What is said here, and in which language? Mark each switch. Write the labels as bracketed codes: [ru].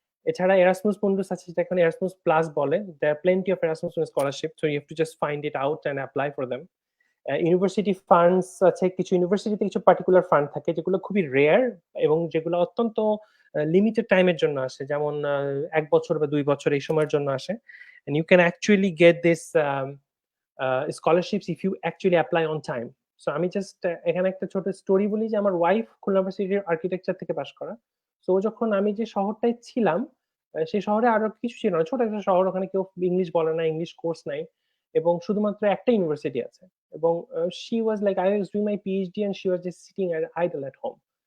[bn] এছাড়া Erasmus Mundus আছে যেটা এখন এরাসমাস প্লাস বলে, [en] There are plenty of Erasmus scholarship, so you have to just find it out and apply for them. [bn] University funds আছে, কিছু ইউনিভার্সিটিতে কিছু পার্টিকুলার ফান্ড থাকে যেগুলো খুবই রেয়ার এবং যেগুলো অত্যন্ত লিমিটেড টাইমের জন্য আসে, যেমন 1 বছর বা 2 বছর এই সময়ের জন্য আসে। [en] and you can actually get this scholarships if you actually apply on time. [bn] So আমি জাস্ট এখানে একটা ছোট স্টোরি বলি যে আমার ওয়াইফ খুলনা ইউনিভার্সিটির আর্কিটেকচার থেকে পাশ করা। সো যখন আমি যে শহরটায় ছিলাম সেই শহরে আরো কিছু ছিল না, ছোট একটা শহর, ওখানে কেউ ইংলিশ বলে না, ইংলিশ কোর্স নাই এবং শুধুমাত্র একটা ইউনিভার্সিটি আছে। এবং [en] she was like I was doing my PhD and she was just sitting idle at home.